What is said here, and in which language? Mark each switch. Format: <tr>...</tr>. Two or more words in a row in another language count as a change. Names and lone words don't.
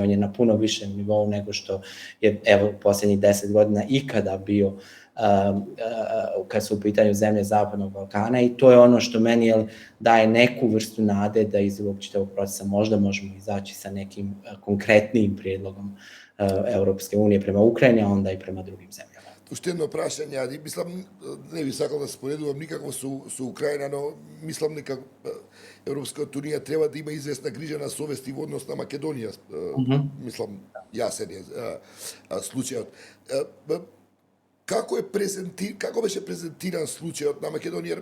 <bs>On je na puno višem nivou nego što je posljednjih 10 godina ikada bio kad su u pitanju zemlje Zapadnog Balkana i to je ono što meni daje neku vrstu nade da iz ovog čitavog procesa možda možemo izaći sa nekim konkretnijim prijedlogom Evropske unije prema Ukrajini, a onda i prema drugim zemljama.</bs> <mk>Уште едно прашање, мислам, не би сакал да споредувам никако со Украина, но мислам дека Европската унија треба да има известна грижа на совест и во однос на Македонија. Мислам, јасен е случајот. Како беше презентиран случајот на Македонија?</mk>